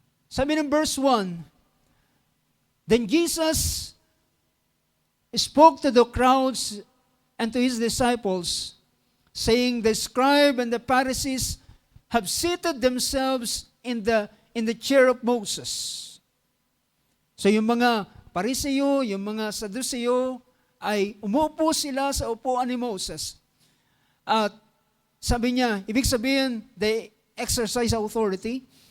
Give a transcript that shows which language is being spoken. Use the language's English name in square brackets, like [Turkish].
[Filipino] Sabi ng verse 1, [English] Then Jesus spoke to the crowds and to his disciples, saying, The scribe and the Pharisees have seated themselves in the chair of Moses. [Filipino] So yung mga Pariseo, yung mga Saduseo, ay umupo sila sa upuan ni Moses. At sabi niya, ibig sabihin, [English] they exercise authority.